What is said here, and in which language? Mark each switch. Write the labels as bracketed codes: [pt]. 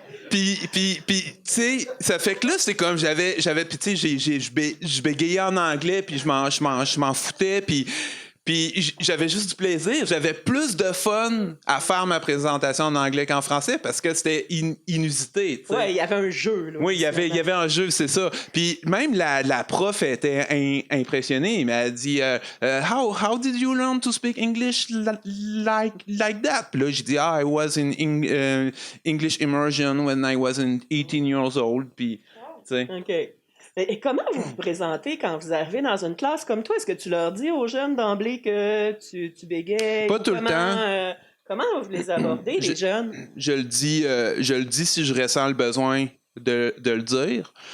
[fr] Puis, tu sais, ça fait que là, c'est comme j'avais puis tu sais, je bégayais en anglais, puis je m'en foutais, puis j'avais juste du plaisir. J'avais plus de fun à faire ma présentation en anglais qu'en français parce que c'était inusité. T'sais. Ouais, il y avait un jeu. Là, oui, il y avait un jeu, c'est ça. Puis même la prof était impressionnée. Elle m'a dit [en] how did you learn to speak English like that? [fr] Puis là, j'ai dit [en] I was in English immersion when I was 18 years old. [fr] Puis, tu sais. OK. Et comment vous vous présentez quand vous arrivez dans une classe comme toi? Est-ce que tu leur dis aux jeunes d'emblée que tu bégayes? Pas tout le temps. Comment vous les abordez, les jeunes? Je le dis si je ressens le besoin de le dire.